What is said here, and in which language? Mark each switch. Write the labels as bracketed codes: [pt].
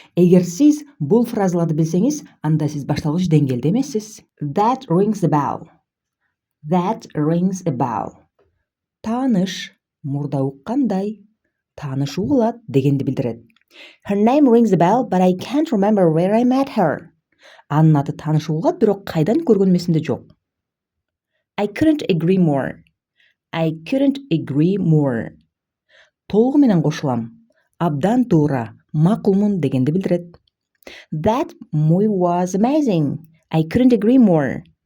[ky] Эгер сиз бул фразаларды билсеңиз, анда сиз башталгыч деңгээлде эмессиз. [en] That rings a bell. That rings a bell. [ky] Тааныш, мурда уккандай, тааныш угулат дегенди билдирет. [en] Her name rings a bell, but I can't remember where I met her. [ky] Анын аты тааныш угулат, бирок кайдан көргөнүм эсимде жок. [en] I couldn't agree more. I couldn't agree more. [ky] Толугу менен кошулам. Абдан туура, макулмун дегенди билдирет. [en] That movie was amazing. I couldn't agree more.